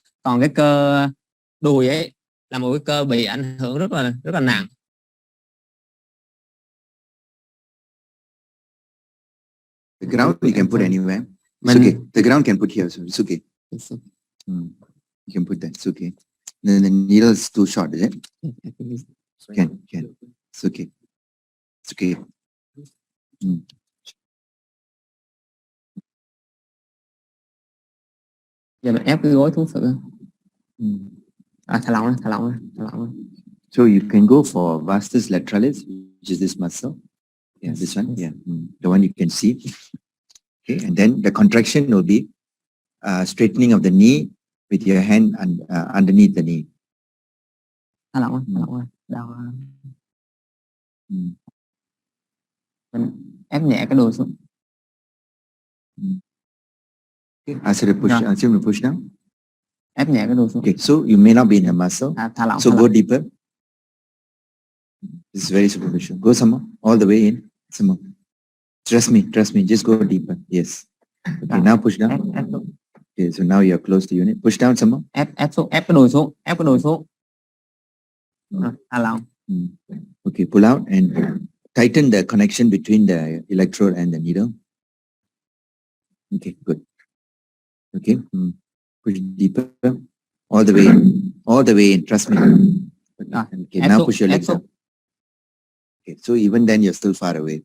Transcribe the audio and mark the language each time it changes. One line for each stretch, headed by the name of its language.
Vietnamese: Còn cái cơ đùi ấy là một cái cơ bị ảnh hưởng rất là nặng.
English: The ground you can put anywhere. It's okay. The ground can put here, so it's okay. You can put that. It's okay. The needle is too short, is it? Can. It's okay. It's okay.
Vietnamese: Giờ mình ép cái gối xuống thử. Thả lỏng ra.
English: So you can go for vastus lateralis, which is this muscle. Yeah, this one. Yeah, the one you can see. Okay, and then the contraction will be straightening of the knee with your hand underneath the knee.
Vietnamese: Thả lỏng rồi. Đau. Mình ép nhẹ cái đùi xuống.
English: Okay, ask you to push. Ask you to push down.
Vietnamese: Ép nhẹ cái đùi xuống.
English: Okay, so you may not be in the muscle.
Vietnamese: Thả lỏng.
English: So go deeper. This is very superficial. Go some more, all the way in. Some more. Trust me. Just go deeper. Yes. Okay, now push down.
Vietnamese: Ép xuống.
English: Okay, so now you are close to unit. Push down some more.
Vietnamese: Ép xuống, ép cái đùi xuống, ép cái đùi xuống. Thả lỏng.
English: Okay, pull out and tighten the connection between the electrode and the needle. Okay, good. Okay, push deeper, all the way in. Trust me. Okay, now push your legs up. Okay, so even then you're still far away.